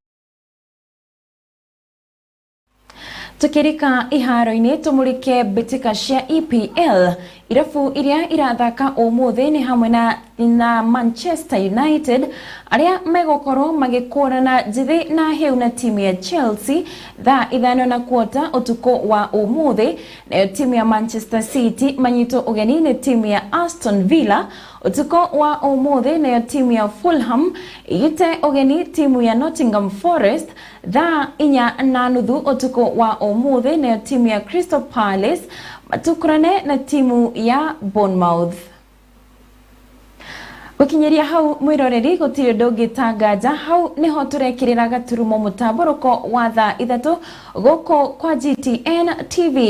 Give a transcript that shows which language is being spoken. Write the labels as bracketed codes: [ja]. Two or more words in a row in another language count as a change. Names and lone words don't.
[ki] Tukirika iharo-inĩ tumurike mbitika cia EPL, irabu iria irathaka umuthi ni hamwe na Manchester United aria megokorwo magĩkũrana njithi na heu na timu ya Chelsea thaa 5:15 utuko wa umuthi. Nayo timu ya Manchester City manyito ugeni ni timu ya Aston Villa utuko wa umuthi. Nayo timu ya Fulham ite ugeni timu ya Nottingham Forest thaa 4:30 utuko wa umuthi. Nayo timu ya Crystal Palace matukurane na timu ya Bournemouth. Gukinyeria hau mwiroreri gutiri ndũngĩtangaja hau niho turekirira gaturumo mutamburuko wa Thaa Ithatu gũkũ kwa GTN TV.